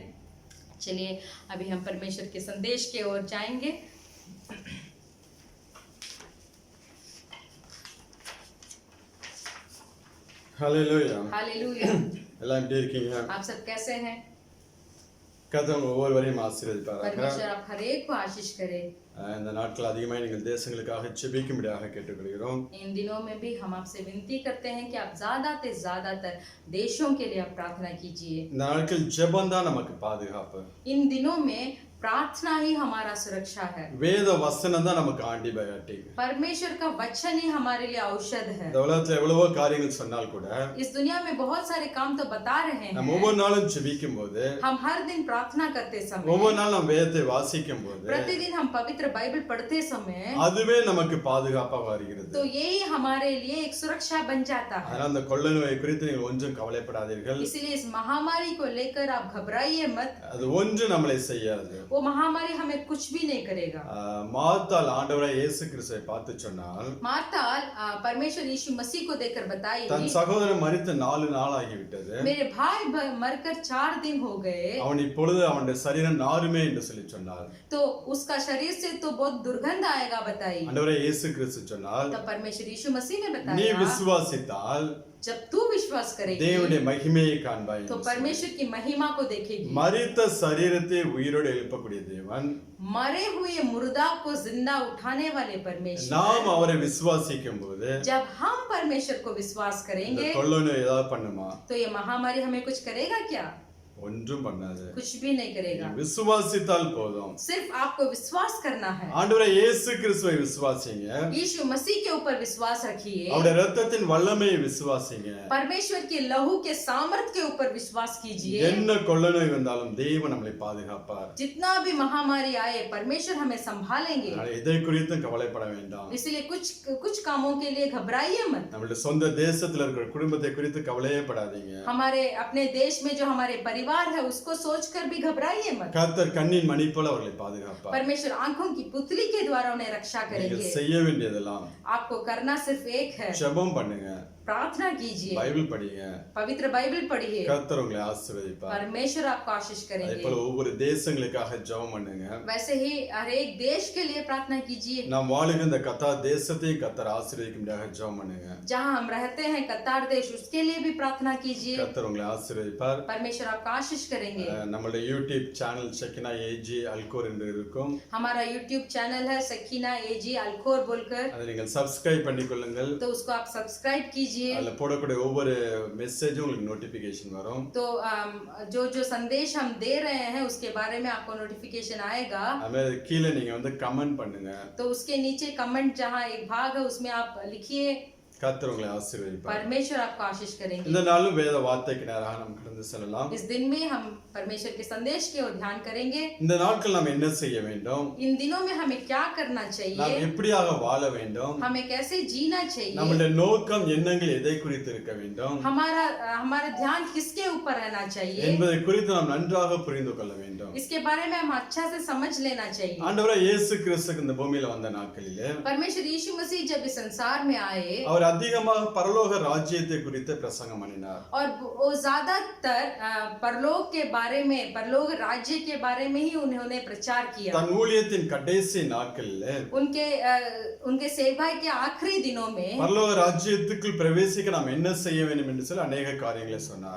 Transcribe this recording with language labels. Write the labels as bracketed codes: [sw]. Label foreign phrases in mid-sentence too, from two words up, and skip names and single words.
[hi] चलिए अभी हम परमेश्वर के संदेश की ओर जाएंगे। हालेलुया, हालेलुया। आप सब कैसे हैं? परमेश्वर आप हर एक को आशीष करे। [ta] இந்த நாட்கள் அதிகமாக நீங்கள் தேசங்களுக்காக ஜெபிக்கும்படியாக கேட்டுக்கொள்கிறோம்। [hi] इन दिनों में भी हम आपसे विनती करते हैं कि आप ज्यादातर देशों के लिए आप प्रार्थना कीजिए। [ta] இந்த நாட்கள் ஜெபம் தான் நமக்கு பாதுகாப்பு। [hi] इन दिनों में प्रार्थना ही हमारा सुरक्षा है। [ta] வேத வசனம் தான் நமக்கு ஆன்டிபயோட்டிக். [hi] परमेश्वर का वचन ही हमारे लिए औषध है। [ta] இந்த உலகத்துல எவ்வளவோ காரியங்கள் சொன்னால் கூட [hi] इस दुनिया में बहुत सारे काम तो बता रहे [ta] நம்ம [hi] हैं, [ta] ஒவ்வொரு நாளும் ஜெபிக்கும் போது, [hi] हम हर दिन प्रार्थना करते [ta] ஒவ்வொரு [hi] समय, [ta] நாள் நம்ம வேதத்தை வாசிக்கும் போது [hi] प्रतिदिन हम पवित्र बाइबल पढ़ते समय, [ta] அதுவே நமக்கு பாதுகாப்பா வருகிறது. [hi] तो यही हमारे लिए एक सुरक्षा बन जाता है। [ta] அதனால அந்த கொள்ளை நோயை குறித்து நீங்கள் ஒன்றும் கவலைப்படாதீர்கள். [hi] इसलिए इस महामारी को लेकर आप घबराइए मत, [ta] அது ஒன்று நம்மளை செய்யாது. [hi] वो महामारी हमें कुछ भी नहीं करेगा। [ta] மார்த்தாள் ஆண்டவராய் இயேசு கிறிஸ்துவை பார்த்து சொன்னால், [hi] मार्ताल परमेश्वर यीशु मसीह को देखकर बताई, [ta] தன் சகோதரன் மரித்து 4 நாள் ஆகிவிட்டது, [hi] मेरे भाई मरकर 4 दिन हो गए, [ta] அவன் இப்பொழுது அவனுடைய சரீரம் நாறுமே என்று சொல்லி சொன்னார். [hi] तो उसका शरीर से तो बहुत दुर्गंध आएगा बताई। [ta] ஆண்டவராய் இயேசு கிறிஸ்து சொன்னால், [hi] तब परमेश्वर यीशु मसीह ने [ta] நீ [hi] बताया, [ta] விசுவாசித்தால் [hi] जब तू विश्वास करेगी [ta] தேவனுடைய மகிமையை காண்பாய் [hi] तो [ta] என்று [hi] परमेश्वर की महिमा को देखेगी। [ta] மரித்த சரீரத்தை உயிரோடு எழுப்பக்கூடிய தேவன், [hi] मरे हुए मुर्दा को जिंदा उठाने वाले परमेश्वर, [ta] நாம் அவரை விசுவாசிக்கும் போது [hi] जब हम परमेश्वर को विश्वास [ta] இந்த [hi] करेंगे [ta] கொள்ளை நோய் ஏதாவது பண்ணுமா? [hi] तो ये महामारी हमें कुछ करेगा क्या? [ta] ஒன்றும் பண்ணாது. [hi] कुछ भी नहीं करेगा। [ta] விசுவாசித்தால் போதும். [hi] सिर्फ आपको विश्वास करना है। [ta] ஆண்டவராய் இயேசு கிறிஸ்துவை விசுவாசிங்க, [hi] यीशु मसीह के ऊपर विश्वास रखिए, [ta] அவருடைய இரத்தத்தின் வல்லமையை விசுவாசிங்க. [hi] परमेश्वर के लहू के सामर्थ के ऊपर विश्वास कीजिए। [ta] என்ன கொள்ளை நோய் வந்தாலும் தேவன் நம்மளை பாதுகாப்பார். [hi] जितना भी महामारी आए परमेश्वर हमें संभालेंगे। [ta] அதனால இதை குறித்தும் கவலைப்பட வேண்டாம். [hi] इसलिए कुछ कामों के लिए घबराइए मत। [ta] நம்மளுடைய சொந்த தேசத்துல இருக்கிற குடும்பத்தை குறித்து கவலையே படாதீங்க. [hi] हमारे अपने देश में जो हमारे परिवार है उसको सोचकर भी घबराइए मत। [ta] கர்த்தர் கண்ணின் மணி போல அவர்களை பாதுகாப்பார். [hi] परमेश्वर आंखों की पुतली के द्वारा उन्हें रक्षा [ta] நீங்க [hi] करेंगे। [ta] செய்ய வேண்டியதெல்லாம் [hi] आपको करना सिर्फ एक है, [ta] ஜெபம் பண்ணுங்க, [hi] प्रार्थना कीजिए, [ta] பைபிள் படிங்க, [hi] पवित्र बाइबल पढ़िए, [ta] கர்த்தர் உங்களை ஆசீர்வதிப்பார். [hi] परमेश्वर आपको आशीष [ta] அதே [hi] करेंगे। [ta] போல ஒவ்வொரு தேசங்களுக்காக ஜெபம் பண்ணுங்க. [hi] वैसे ही हर एक देश के लिए प्रार्थना कीजिए। [ta] நாம் வாழுகிற இந்த கத்தார் தேசத்தை கர்த்தர் ஆசீர்வதிக்கும்படியாக ஜெபம் பண்ணுங்க. [hi] जहाँ हम रहते हैं कतार देश, उसके लिए भी प्रार्थना कीजिए। [ta] கர்த்தர் உங்களை ஆசீர்வதிப்பார். [hi] परमेश्वर आपका आशीष करेंगे। [ta] நம்மளுடைய [en] YouTube channel [ta] ஷெக்கினா ஏஜி அல்கோர் என்று இருக்கும். [hi] हमारा [en] YouTube channel [hi] है सकीना एजी अलखोर बोलकर, [ta] அதை நீங்கள் சப்ஸ்கிரைப் பண்ணிக்கொள்ளுங்கள். [hi] तो उसको आप सब्सक्राइब कीजिए। [ta] அதுல போடக்கூடிய ஒவ்வொரு மெசேஜும் உங்களுக்கு நோட்டிபிகேஷன் வரும். [hi] तो जो संदेश हम दे रहे हैं उसके बारे में आपको नोटिफिकेशन आएगा। [ta] அதுமாதிரி கீழே நீங்க வந்து கமெண்ட் பண்ணுங்க. [hi] तो उसके नीचे कमेंट जहाँ एक भाग है उसमें आप लिखिए। [ta] கர்த்தர் உங்களை ஆசீர்வதிப்பார். [hi] परमेश्वर आपको आशीष करेंगे। [ta] இந்த நாளும் வேத வார்த்தைக்கு நேராக நாம் கடந்து செல்லலாம். [hi] इस दिन में हम परमेश्वर के संदेश की ओर ध्यान करेंगे। [ta] இந்த நாட்கள் நாம் என்ன செய்ய வேண்டும்? [hi] इन दिनों में हमें क्या करना [ta] நாம் [hi] चाहिए, [ta] எப்படியாக வாழ வேண்டும்? [hi] हमें कैसे जीना चाहिए, [ta] நம்முடைய நோக்கம் எண்ணங்கள் எதை குறித்து இருக்க வேண்டும் [hi] हमारा ध्यान किसके ऊपर रहना चाहिए, [ta] என்பதை குறித்து நாம் நன்றாக புரிந்து கொள்ள வேண்டும். [hi] इसके बारे में हम अच्छा से समझ लेना चाहिए। [ta] ஆண்டவராய் இயேசு கிறிஸ்து இந்த பூமியில வந்த நாட்களிலே [hi] परमेश्वर यीशु मसीह जब इस संसार में आए [ta] அவர் அதிகமாக பரலோக ராஜ்யத்தை குறித்து பிரசங்கம் பண்ணினார். [hi] और वो ज्यादातर परलोक के बारे में, परलोक राज्य के बारे में ही उन्होंने प्रचार किया। [ta] தன் ஊழியத்தின் கடைசி நாட்களிலே [hi] उनके सेवा के आखिरी दिनों में [ta] பரலோக ராஜ்யத்துக்குள் பிரவேசிக்க நாம் என்ன செய்ய வேண்டும் என்று சொல்லி अनेक காரியங்களை சொன்னார்.